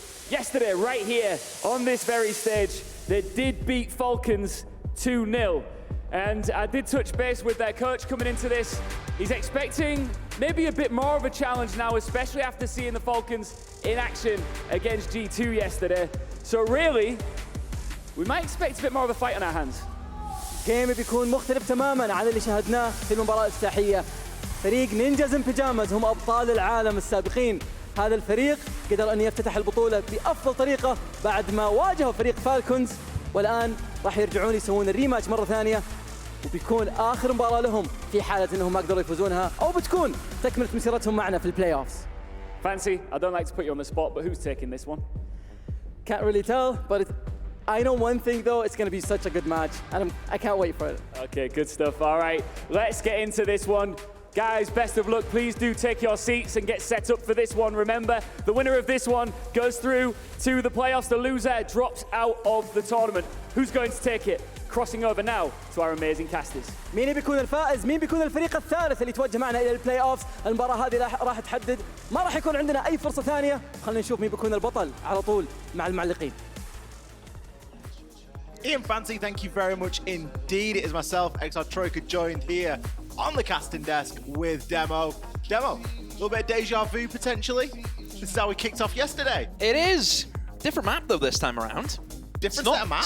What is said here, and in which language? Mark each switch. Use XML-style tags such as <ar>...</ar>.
<en>Yesterday, right here on this very stage, they did beat Falcons 2-0. And I did touch base with their coach coming into this. He's expecting maybe a bit more of a challenge now, especially after seeing the Falcons in action against G2 yesterday. So really, we might expect a bit more of a fight on our hands.</en> <ar>جيم بيكون مختلف تماماً عن اللي شاهدناه في المباراة الافتتاحية. فريق نينجاز ان بيجامز هم أبطال العالم السابقين. هذا الفريق قدر أن يفتتح البطولة بأفضل طريقة بعد ما واجهوا فريق فالكونز، والآن راح يرجعون يسوون الريماتش مرة ثانية، وبيكون آخر مباراة لهم في حالة أنهم ما قدروا يفوزونها، أو بتكون تكملة مسيرتهم معنا في البلاي أوفز.</ar> <en>Fancy, I don't like to put you on the spot, but who's taking this one? Can't really tell, but I know one thing though, it's going to be such a good match, and I can't wait for it. Okay, good stuff. All right, let's get into this one. Guys, best of luck. Please do take your seats and get set up for this one. Remember, the winner of this one goes through to the playoffs. The loser drops out of the tournament. Who's going to take it? Crossing over now to our amazing casters.</en> <ar>مين بيكون الفائز؟ مين بيكون الفريق الثالث اللي يتوجه معنا إلى البلاي أوفز؟ المباراة هذه راح تحدد، ما راح يكون عندنا أي فرصة ثانية. خلينا نشوف مين بيكون البطل على طول مع المعلقين.</ar> <en>Ian Fancy, thank you very much indeed. It is myself, XR Troika, joined here on the casting desk with Demo. Demo, a little bit of deja vu potentially. This is how we kicked off yesterday. It is. Different map though this time around. Different set of maps.</en>